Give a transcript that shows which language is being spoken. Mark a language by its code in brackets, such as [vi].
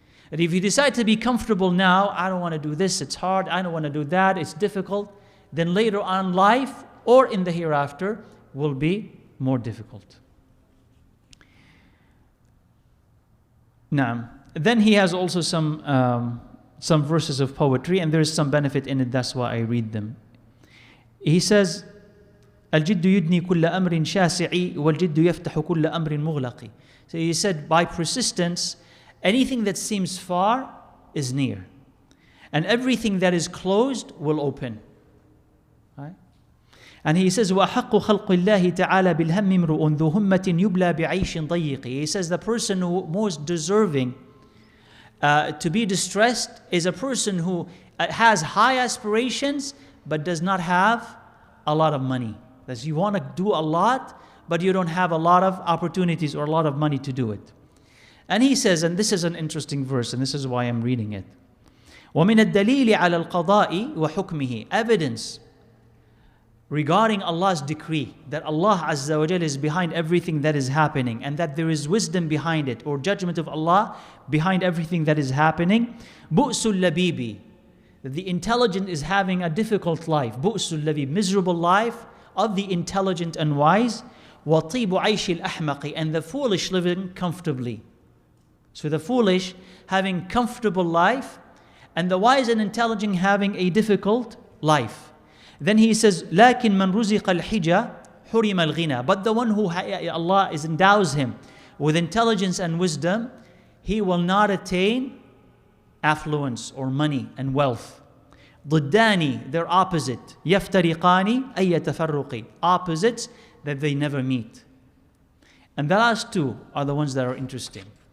[en] And if you decide to be comfortable now, I don't want to do this, it's hard, I don't want to do that, it's difficult, then later on life or in the hereafter will be more difficult. Now, then he has also some verses of poetry, and there is some benefit in it, that's why I read them. He says, [ar] الجد يدني كل أمر شاسع والجد يفتح كل أمر مغلق. [en] So he said, by persistence, anything that seems far is near, and everything that is closed will open. Right? And he says, [ar] وَأَحَقُّ خَلْقِ اللَّهِ تَعَالَى بِالْهَمِّ امْرُؤٌ ذُو هُمَّةٍ يُبْلَى بِعَيْشٍ ضَيِّقٍ. [en] He says the person who most deserving to be distressed is a person who has high aspirations but does not have a lot of money. That you want to do a lot, but you don't have a lot of opportunities or a lot of money to do it. And he says, and this is an interesting verse, and this is why I'm reading it. [ar] وَمِنَ الدَّلِيلِ عَلَى الْقَضَاءِ وَحُكْمِهِ. [en] Evidence regarding Allah's decree, that Allah Azza wa Jal is behind everything that is happening, and that there is wisdom behind it, or judgment of Allah behind everything that is happening. [ar] بُؤْسُ اللَّبِيبِ. [en] That the intelligent is having a difficult life. [ar] بُؤْسُ اللَّبِيبِ. [en] Miserable life of the intelligent and wise. [ar] وَطِيبُ عَيْشِ الْأَحْمَقِ. [en] And the foolish living comfortably. So the foolish having comfortable life, and the wise and intelligent having a difficult life. Then he says, [ar] لَكِنْ مَنْ رُزِقَ الْحِجَةِ حُرِمَ الْغِنَى. [en] But the one who Allah endows him with intelligence and wisdom, he will not attain affluence or money and wealth. ضدان, they're opposite. [ar] يفترقان أي يتفرق. [en] Opposites that they never meet. And the last two are the ones that are interesting.